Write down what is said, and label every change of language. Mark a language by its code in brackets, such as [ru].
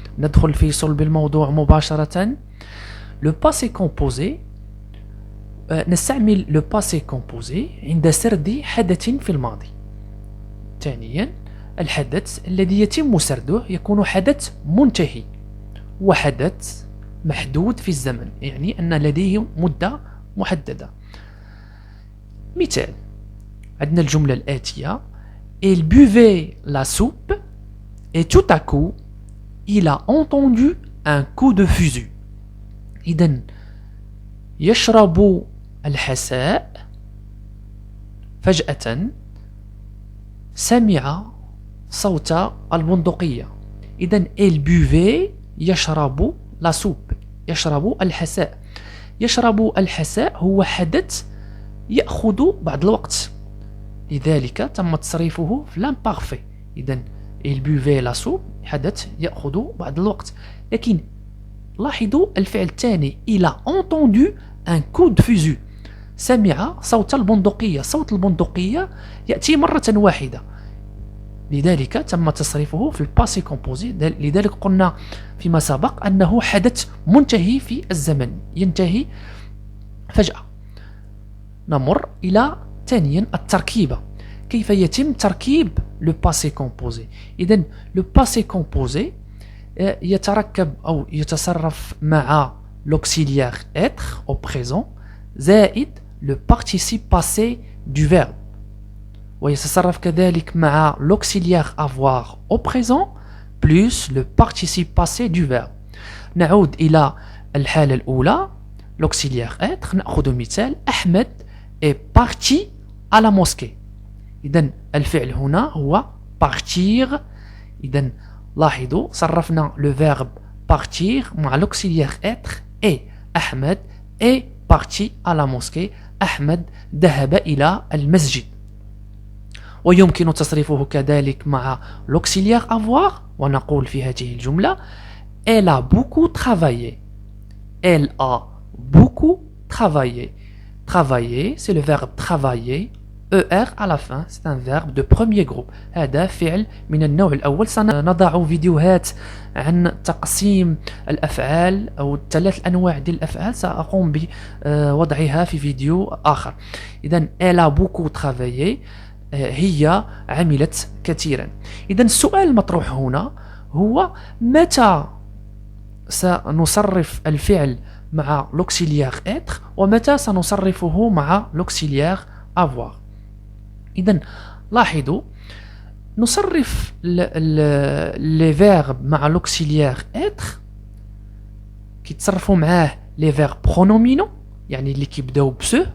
[ar] ندخل في صلب الموضوع مباشرة. لو باسي كومبوزي، نستعمل لو باسي كومبوزي عند سرد حدث في الماضي. ثانيا، الحدث الذي يتم سرده يكون حدث منتهي وحدث محدود في الزمن، يعني أن لديه مدة محددة. مثال، عندنا الجملة الآتية: [fr] Il buvait la soupe et tout à coup il a entendu un coup de fusil. [ar] إذن يشرب الحساء، فجأة سمع صوت البندقية. إذن [fr] il buvait [ar] يشرب لا سوب، يشرب الحساء. يشرب الحساء هو حدث يأخذ بعض الوقت، لذلك تم تصريفه في l'imparfait. إذن [fr] il buvait la soupe [ar] حدث يأخذ بعض الوقت. لكن لاحظوا الفعل الثاني: [fr] il a entendu un coup de fusil، [ar] سمع صوت البندقية. صوت البندقية يأتي مرة واحدة، لذلك تم تصريفه في الباسي كومبوزي. لذلك قلنا فيما سبق أنه حدث منتهي في الزمن، ينتهي فجأة. نمر إلى ثانيا التركيبة. كيف يتم تركيب لو باسي كومبوزي؟ إذن لو باسي كومبوزي يتركب أو يتصرف مع [fr] l'auxiliaire être au présent [ar] زائد [fr] le participe passé du verbe، [ar] ويتصرف كذلك مع [fr] l'auxiliaire avoir au présent plus le participe passé du verbe. [ar] نعود إلى الحالة الأولى، l'auxiliaire être. نأخذ مثال: [fr] أحمد est parti à la mosquée. [ar] إذن الفعل هنا هو partir. إذن لاحظوا صرفنا [fr] le verbe partir [ar] مع l'auxiliaire être et أحمد est parti à la mosquée. أحمد ذهب إلى المسجد. ويمكن تصريفه كذلك مع l'auxiliaire avoir، ونقول في هذه الجملة: [fr] Elle a beaucoup travaillé. Elle a beaucoup travaillé. Travailler, c'est le verbe travailler. ER à la fin, c'est un verbe de premier groupe. [ar] هذا فعل من النوع الأول. سنضع فيديوهات عن تقسيم الأفعال أو الثلاث أنواع ديال الأفعال، سأقوم بوضعها في فيديو آخر. إذن [fr] elle a beaucoup travaillé، [ar] هي عملت كثيرا. إذن السؤال المطروح هنا هو: متى سنصرف الفعل مع l'auxiliaire être ومتى سنصرفه مع l'auxiliaire avoir؟ إذن لاحظوا نصرف les verbes مع l'auxiliaire être كيتصرفوا معاه [fr] les verbes pronominaux، [ar] يعني اللي كيبداو بسو.